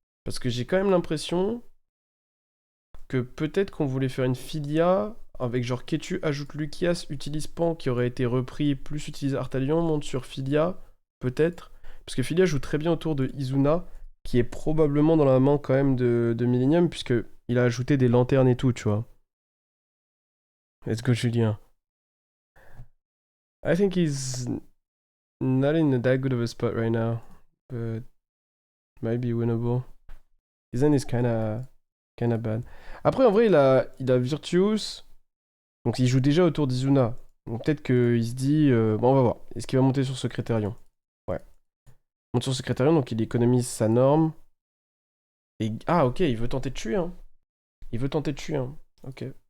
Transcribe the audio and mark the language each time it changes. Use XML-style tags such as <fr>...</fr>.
<fr>Parce que j'ai quand même l'impression que peut-être qu'on voulait faire une filia avec genre Ketu ajoute Lucias, utilise Pan qui aurait été repris, plus utilise Artalion, monte sur filia, peut-être. Parce que filia joue très bien autour de Izuna, qui est probablement dans la main quand même de Millennium, puisque il a ajouté des lanternes et tout, tu vois.</fr> <en>Let's go, Julien. I think he's not in that good of a spot right now, but might be winnable. His end is kinda bad.</en> <fr>Après, en vrai, il a Virtuous, donc il joue déjà autour d'Izuna. Donc peut-être qu'il se dit, bon, on va voir. Est-ce qu'il va monter sur Secrétarion? Ouais. Monte sur Secrétarion, donc il économise sa norme. Et ah, ok, il veut tenter de tuer, hein. Il veut tenter de tuer, hein. Ok.</fr>